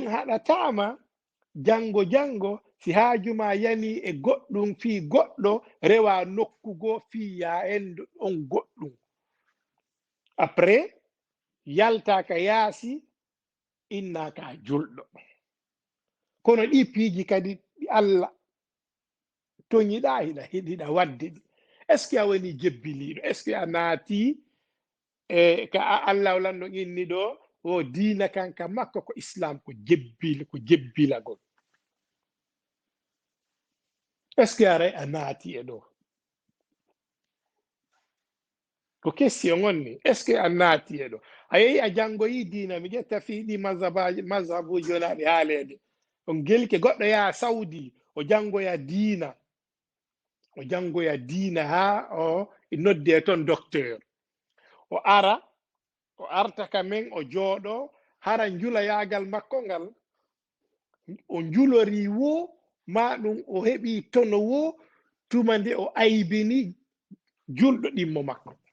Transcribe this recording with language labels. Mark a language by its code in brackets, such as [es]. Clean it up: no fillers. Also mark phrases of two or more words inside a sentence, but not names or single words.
[ff] haɗatama jango si haajuma yani e goɗɗum fi goɗɗo rewa nokkugo fiya en on goɗɗum après yaltaka yaasi innaka julɗo kono ɗi piiji kadi ɗi Allah toñiɗa hiɗa wadde ɗi [fr] est ce que [ff] a woni jebbiliɗo [fr] est ce que [ff] a naati e ka Allah lanno inni ɗo o diina kanka makko ko islam ko jebbilagol [fr] est ce que [ff] aray a naati e ɗo ko question on ni [fr] est ce que [ff] a naati e ɗo a yehi a jangoyi diina mi ƴetta fiiɗi mazhabuji wonaɗi haalede on gelke goɗɗo yaha saudi o jangoya diina ha o nodde toon docteur o arta ka men o jooɗo hara jula yagal makko ngal o julori wo ma ɗum o heɓi tono wo tuma nde o aybini julɗo ɗimmo makko